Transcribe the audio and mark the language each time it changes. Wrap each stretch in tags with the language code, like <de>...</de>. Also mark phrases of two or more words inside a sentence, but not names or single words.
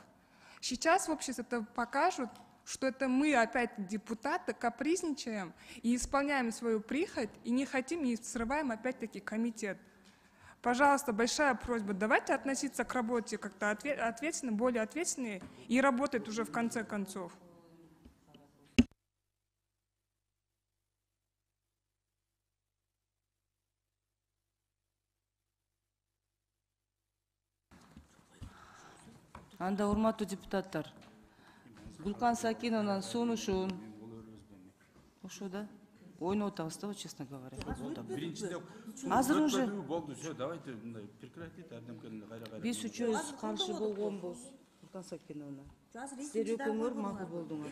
<ru>Сейчас в обществе это покажут, что это мы опять депутаты капризничаем и исполняем свою прихоть, и не хотим, и срываем опять-таки комитет. Пожалуйста, большая просьба, давайте относиться к работе как-то ответственно, более ответственнее и работать уже в конце концов.</ru> <ky>Анда урматтуу депутаттар, Гүлкан Сакиновнанын сунушун ошо да ойноп атабыз да,</ky> <ru>честно говоря.</ru> <ky>биринчиде Азыр уже болду,</ky> <ru>все, давайте</ru> <ky>мындай прекратить ардемкени кайра биз үчөөбүз каршы болгонбуз Гүлкан Сакиновна. Сиздер экөөңөр макул болдуңар.</ky>